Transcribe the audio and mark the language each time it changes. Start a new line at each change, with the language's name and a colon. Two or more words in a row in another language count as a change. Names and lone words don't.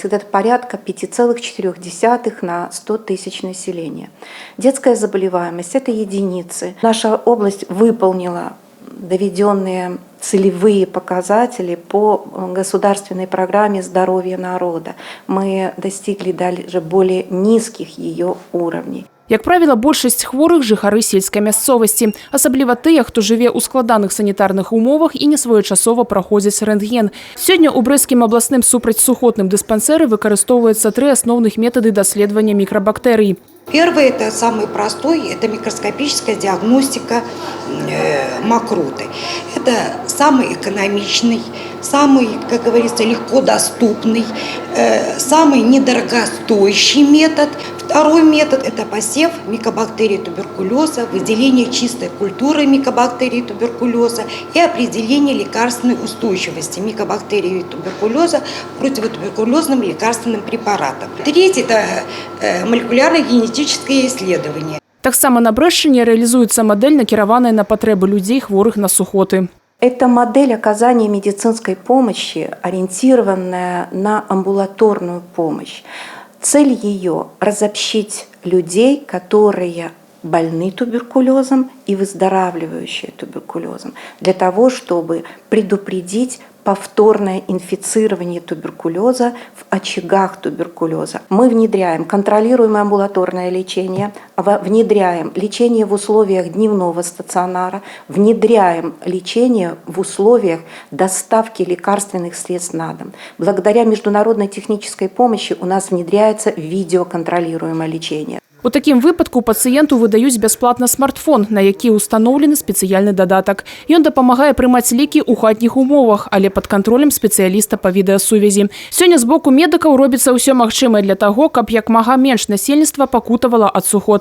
Russian: Это порядка 5,4 на 100 тысяч населения. Детская заболеваемость – это единицы. Наша область выполнила доведенные целевые показатели по государственной программе «Здоровье народа». Мы достигли даже более низких ее уровней.
Belarusian: Як правіла, большасць хворых жыхары сельскай мясцовасці, асабліва тыя, хто жыве ў складаных санітарных умовах і не своечасова праходзяць рэнтген. Сёння ў брэсцкім абласным супрацьсухотным дыспансеры выкарыстоўваюцца 3 асноўных метады даследавання мікрабактэрый.
Russian: Первый, это самый простой, это микроскопическая диагностика мокроты. Это самый экономичный, самый, как говорится, легко доступный, самый недорогостоящий метод. Второй метод – это посев микобактерий туберкулеза, выделение чистой культуры микобактерий туберкулеза и определение лекарственной устойчивости микобактерий туберкулеза противотуберкулезным лекарственным препаратам. Третий – это молекулярно-генетическое исследование.
Belarusian: Таксама на Брэшчыне реализуется модель, накіраваная на потребы людей, хворых на сухоты.
Russian: Это модель оказания медицинской помощи, ориентированная на амбулаторную помощь. Цель ее – разобщить людей, которые больны туберкулезом и выздоравливающие туберкулезом, для того, чтобы предупредить повторное инфицирование туберкулеза в очагах туберкулеза. Мы внедряем контролируемое амбулаторное лечение, внедряем лечение в условиях дневного стационара, внедряем лечение в условиях доставки лекарственных средств на дом. Благодаря международной технической помощи у нас внедряется видеоконтролируемое лечение.
Belarusian: У такім выпадку пацыенту выдаюць бясплатна смартфон, на які ўстаноўлены спецыяльны дадатак. Ён дапамагае прымаць лекі ў хатніх умовах, але пад кантролем спецыяліста па відэасувязі. Сёння з боку медыкаў робіцца ўсё магчымае для таго, каб як мага менш насельніцтва пакутавала ад сухот.